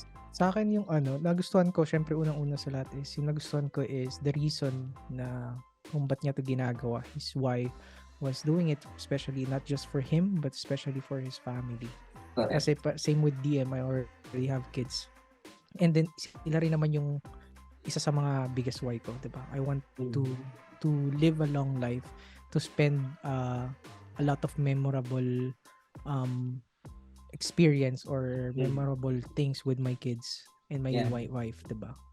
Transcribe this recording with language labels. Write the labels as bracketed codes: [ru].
[tl] Sa akin yung nagustuhan ko, syempre unang-una sa lahat is, yung nagustuhan ko [en] is the reason [tl] na kung ba't niya ito ginagawa. [en] His wife was doing it, especially not just for him, but especially for his family. Correct. Kasi same with DM, I already have kids. [tl] And then, sila rin naman yung isa sa mga biggest why ko, diba? [en] I want to live a long life, to spend a lot of memorable experience or memorable things with my kids and my wife, diba?